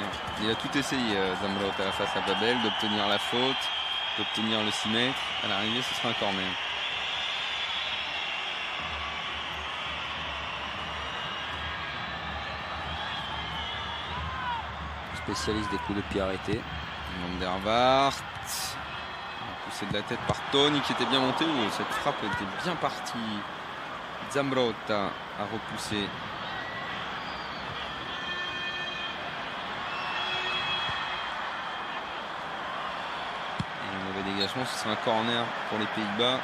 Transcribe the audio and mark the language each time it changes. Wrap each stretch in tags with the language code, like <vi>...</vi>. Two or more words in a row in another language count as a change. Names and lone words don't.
<fr>Il a tout essayé, Zambrotta, face à Babel, d'obtenir la faute, d'obtenir le 6 mètres. À l'arrivée, ce sera un corner. Spécialiste des coups de pied arrêtés. Van der Vaart. Poussé de la tête par Tony qui était bien monté. Cette frappe était bien partie. Zambrotta a repoussé. Et un mauvais dégagement, ce sera un corner pour les Pays-Bas.</fr>